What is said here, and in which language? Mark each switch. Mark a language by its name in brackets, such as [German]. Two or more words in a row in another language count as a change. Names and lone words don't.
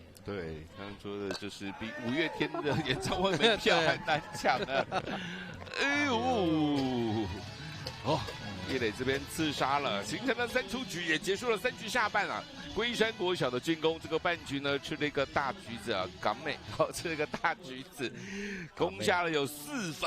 [Chinese] 對，剛剛說的就是比5月天的演唱會門票還難搶啊！哎呦，葉磊這邊刺殺了，形成了3出局，也結束了3局下半啊。龜山國小的進攻，這個半局呢吃了一個大橘子啊，港美吃了一個大橘子，攻下了有4分。